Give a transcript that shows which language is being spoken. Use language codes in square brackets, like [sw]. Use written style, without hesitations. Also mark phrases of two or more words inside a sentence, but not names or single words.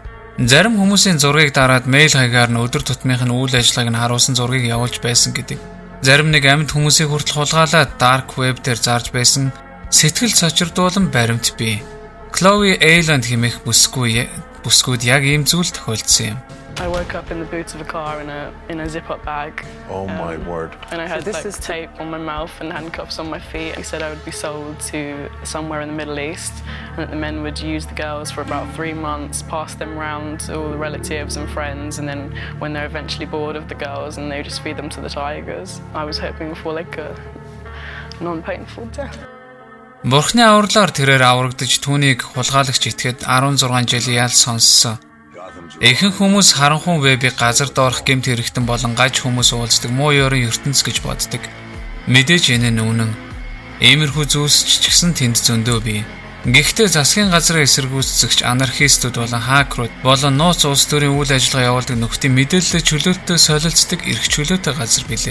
[mn] Зарим хүмүүсийн зургийг дараад мэйл хаягаар нь өдөр тутмынх нь үйл ажиллагааг нь харуулсан зургийг явуулж байсан гэдэг. Зарим нэг амьд хүмүүсийг хүртэл хулгайлаад [en] dark web [mn] дээр зарж байсан сэтгэл сочирдуулан баримт бий. Chloe Ayland хэмээх бүсгүүд яг ийм зүйл тохиолдсон юм. [en] I woke up in the boot of a car in a zip-up bag. Oh my word. And I had tape on my mouth and handcuffs on my feet. He said I would be sold to somewhere in the Middle East and that the men would use the girls for about 3 months, pass them around to all the relatives and friends, and then when they're eventually bored of the girls, and they would just feed them to the tigers. I was hoping for like a non-painful death. [mn] Бурхны авралаар тэрээр аврагдаж түүнийг хулгайлагч итгэхэд 16 жил ял сонссон. Ихэнх хүмүүс харанхуй вебийг газар доорх гэмт хэрэгтэн болон гаж хүмүүс уулздаг муу ёрын ертөнц гэж боддог. Мэдээж энэ нь үнэн. Иймэрхүү зүйлс ч гэсэн тэнд зөндөө бий. Гэхдээ засгийн газрын эсэргүүцэгч анархистууд болон хакерууд болон нууц улс төрийн үйл ажиллагаа явуулдаг нөхдийн мэдээлэл чөлөөтэй солилцдог эрх чөлөөтэй газар билээ.